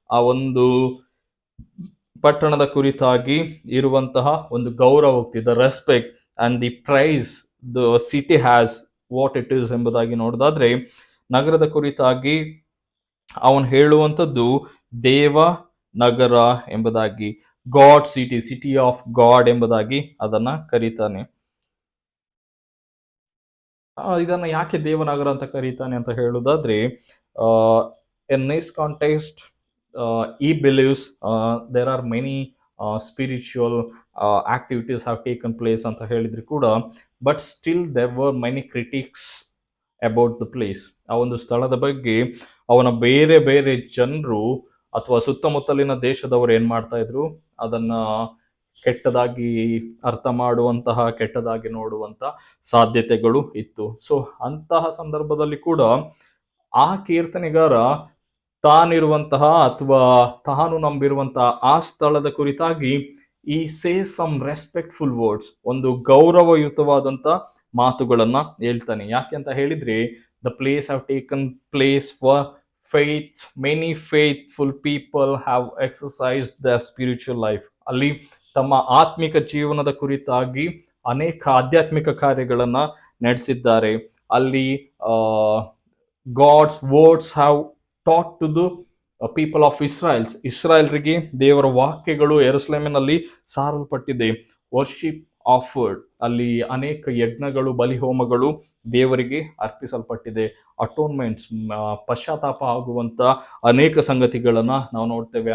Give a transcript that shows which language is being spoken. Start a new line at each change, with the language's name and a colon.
Kannada: ಆ ಒಂದು ಪಟ್ಟಣದ ಕುರಿತಾಗಿ ಇರುವಂತಹ ಒಂದು ಗೌರವೋಕ್ತಿ,
English: the respect and the praise the city has what it is
Kannada: ಎಂಬುದಾಗಿ ನೋಡೋದಾದ್ರೆ, ನಗರದ ಕುರಿತಾಗಿ ಅವನು ಹೇಳುವಂಥದ್ದು ದೇವ ನಗರ ಎಂಬುದಾಗಿ,
English: God city, city of God
Kannada: ಎಂಬುದಾಗಿ ಅದನ್ನ ಕರೀತಾನೆ. ಇದನ್ನ ಯಾಕೆ ದೇವನಗರ ಅಂತ ಕರೀತಾನೆ ಅಂತ ಹೇಳುವುದಾದ್ರೆ,
English: in this context he believes there are many spiritual activities have taken place
Kannada: ಅಂತ ಹೇಳಿದ್ರು ಕೂಡ,
English: but still there were many critics about the place.
Kannada: ಆ ಒಂದು ಸ್ಥಳದ ಬಗ್ಗೆ ಅವನ ಬೇರೆ ಬೇರೆ ಜನರು ಅಥವಾ ಸುತ್ತಮುತ್ತಲಿನ ದೇಶದವರು ಏನ್ ಮಾಡ್ತಾ ಇದ್ರು, ಅದನ್ನ ಕೆಟ್ಟದಾಗಿ ಅರ್ಥ ಮಾಡುವಂತಹ, ಕೆಟ್ಟದಾಗಿ ನೋಡುವಂತ ಸಾಧ್ಯತೆಗಳು ಇತ್ತು. ಸೊ ಅಂತಹ ಸಂದರ್ಭದಲ್ಲಿ ಕೂಡ ಆ ಕೀರ್ತನೆಗಾರ ತಾನಿರುವಂತಹ ಅಥವಾ ತಾನು ನಂಬಿರುವಂತಹ ಆ ಸ್ಥಳದ ಕುರಿತಾಗಿ ಈ
English: say some respectful words,
Kannada: ಒಂದು ಗೌರವಯುತವಾದಂತ ಮಾತುಗಳನ್ನ ಹೇಳ್ತಾನೆ. ಯಾಕೆ ಅಂತ ಹೇಳಿದ್ರೆ,
English: The place have taken place for faith, many faithful people have exercised the spiritual life.
Kannada: ಅಲ್ಲಿ ತಮ್ಮ ಆತ್ಮಿಕ ಜೀವನದ ಕುರಿತಾಗಿ ಅನೇಕ ಆಧ್ಯಾತ್ಮಿಕ ಕಾರ್ಯಗಳನ್ನ ನಡೆಸಿದ್ದಾರೆ.
English: ಅಲ್ಲಿ God's words have taught to the people of Israel.
Kannada: ಇಸ್ರಾಯೇಲ್ರಿಗೆ ದೇವರ ವಾಕ್ಯಗಳು ಯೆರೂಸಲೇಮಿನಲ್ಲಿ ಸಾರಲ್ಪಟ್ಟಿದೆ.
English: worship offered,
Kannada: ಅಲ್ಲಿ ಅನೇಕ ಯಜ್ಞಗಳು, ಬಲಿಹೋಮಗಳು ದೇವರಿಗೆ ಅರ್ಪಿಸಲ್ಪಟ್ಟಿದೆ. ಅಟೋನ್ಮೆಂಟ್ಸ್, ಪಶ್ಚಾತ್ತಾಪ ಆಗುವಂತ ಅನೇಕ ಸಂಗತಿಗಳನ್ನ ನಾವು ನೋಡ್ತೇವೆ.